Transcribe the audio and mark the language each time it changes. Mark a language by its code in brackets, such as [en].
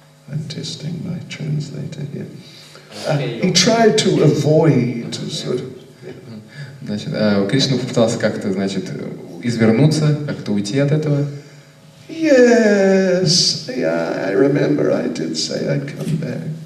[en] I'm testing my translator here. He tried to avoid sort of. [ru] Значит, Кришна попытался как-то, значит, извернуться, как-то уйти от этого. [en] Yes, yeah, I remember I did say I'd come back.